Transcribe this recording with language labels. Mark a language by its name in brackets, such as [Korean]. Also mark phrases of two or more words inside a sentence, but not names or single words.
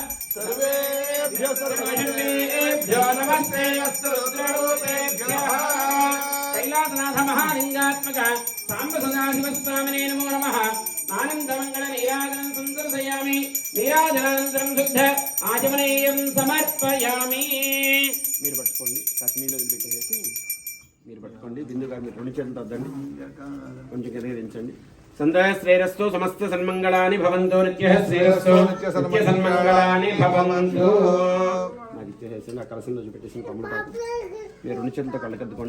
[Sanskrit] सर्वेभ्यो नमस्ते अस्तु रुद्ररूपेभ्यः कैलासनाथ महालिंगात्मक सांब सदाशिवस्वामिने नमो नमः आनंदमंगल नीराजनं संदर्शयामि नीराजनानन्तरं शुद्ध आचमनीयं समर्पयामि [Telugu] మీరు పట్టుకోండి కట్నీలో వదిలిపెట్టేసి మీరు పట్టుకోండి. బిందు గారు మీరు 2 చేతులతో వద్దండి, కొంచెం కిందకి దించండి. [Sanskrit] సంతః శ్రేయస్సు సమస్త సన్మంగళాని భవంతు. నిత్యః శ్రేయస్సు నిత్య సన్మంగళాని భవంతు. [Telugu] నాకు ఇచ్చేసేసి ఆ కలసంలో చూపెట్టేసి తమ్ముడు పాపం మీరు 2 చేతులతో కళ్ళకద్దుకోండి.